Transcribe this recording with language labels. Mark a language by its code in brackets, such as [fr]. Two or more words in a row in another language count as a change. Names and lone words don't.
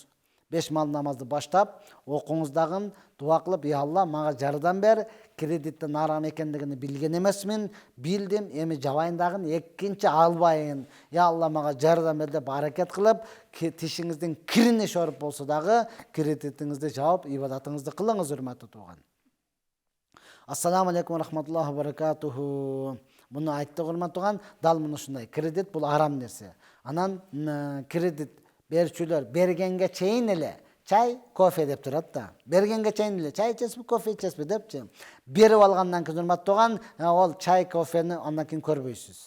[ky] 5 маал намазды баштап, окуңуз дагы дуа кылып, я Алла, мага жардам бер, кредиттин арам экендигин билген эмесмин, билдим, эми жабайын дагы экинчи албайын. Я Алла, мага жардам бер деп аракет кылып, тишиңиздин кирини шоруп болсо дагы кредитиңизди жаап, ибадатыңызды кылыңыз урматтуу тууган. [ar] السلام عليكم رحمة الله وبركاته. [ky] Муну айтты урматтуу тууган, дал муну ушундай. Кредит бул арам нерсе. Анан кредит берчүлөр бергенге чейин эле чай, кофе деп турат да. Бергенге чейин эле чай ичесизби, кофе ичесизби депчи. Берип алгандан кийин урматтуу тууган, ол чай, кофени андан кийин көрбөйсүз.